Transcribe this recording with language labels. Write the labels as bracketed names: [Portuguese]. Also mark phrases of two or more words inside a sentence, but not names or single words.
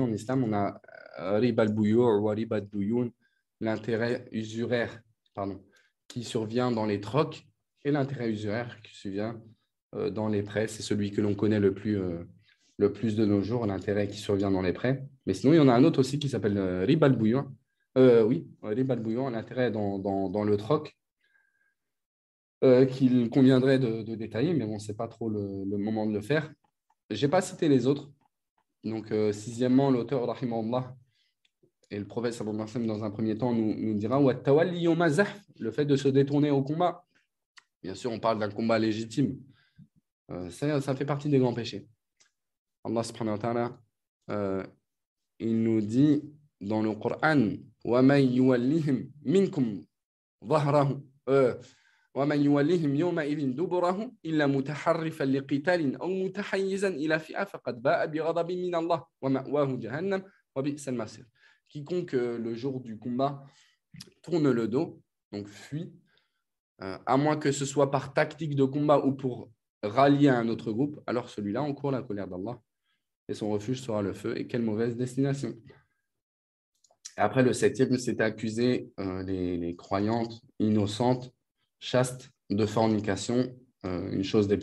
[French] En islam, on a [Arabic] ربا البيوع' [French] ou [Arabic] ربا الديون, [French] l'intérêt usuraire, qui survient dans les trocs, et l'intérêt usuraire qui survient dans les prêts. C'est celui que l'on connaît le plus de nos jours, l'intérêt qui survient dans les prêts. Mais sinon, il y en a un autre aussi qui s'appelle [Arabic] ربا البيوع'. ربا البيوع', [French] l'intérêt dans le troc, qu'il conviendrait de détailler, mais bon, ce n'est pas trop le moment de le faire. Je n'ai pas cité les autres. Donc, sixièmement, l'auteur, rahimahullah, et le prophète [Arabic] صلى الله عليه وسلم, [French] dans un premier temps, nous dira le fait de se détourner au combat Bien sûr, on parle d'un combat légitime. Ça fait partie des grands péchés. [Arabic] الله سبحانه وتعالى, [French] il nous dit dans le Coran [Arabic] وَمَنْ يُوَلِّهِمْ مِنْكُمْ ظَهْرَهُ وَمَنْ يُوَلِّهِمْ يَوْمَئِذٍ دُبُرَهُ إِلَّا مُتَحَرِّفًا لِقِتَالٍ أَوْ مُتَحَيِّزًا إِلَى فِئَةٍ فَقَدْ بَاءَ بِغَضَبٍ مِنَ اللَّهِ وَمَأْوَاهُ جَهَنَّمُ وَبِئْسَ الْمَصِيرُ. [French] Quiconque le jour du combat tourne le dos, donc fuit, à moins que ce soit par tactique de combat ou pour rallier à un autre groupe, alors celui-là encourt la colère d'Allah et son refuge sera le feu. Et quelle mauvaise destination. Et après, le septième, c'était accuser les croyantes innocentes, chastes de fornication, une chose des